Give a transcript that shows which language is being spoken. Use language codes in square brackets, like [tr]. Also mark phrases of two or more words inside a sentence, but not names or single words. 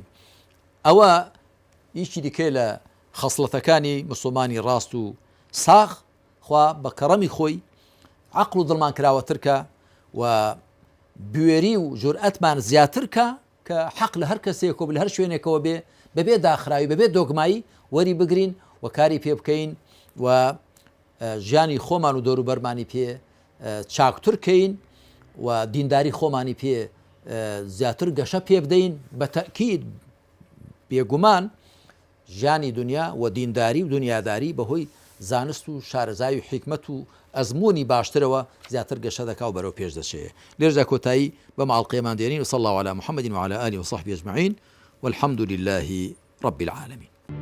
[ckb] ئەوە هیچی دیکەی لە خەسڵەتەکانی مسلمانی ڕاست و ساغ خوا بە کەڕەمی خۆی عەقڵ و دڵمان کراوەترکە و بوێری و جورئەتمان زیاترکە کە حەق لە هەر کەسێک و لە هەر شوێنێکەوە بێ بەبێ داخراوی بەبێ دۆگمایی وەری بگرین و کاری پێ بکەین و ژیانی خۆمان و دەوروبەرمانی پێ چاکترکەین و دینداری خۆمانی پێ زیاتر گەشە پێ بدەین. بە تەکید بێگومان ژیانی دنیا و دینداری و دنیاداری بەهۆی زانست و شارەزای و حیکمەت و ئەزمموی باشترەوە زیاتر گەشە دەکا و بەرەو پێش دەچێت. لێرجا کۆتایی بە ماڵقەیەمان دێنین [ar] و صلی الله علی محمد وعلى آله وصحبه أجمعين والحمد لله رب العالمين.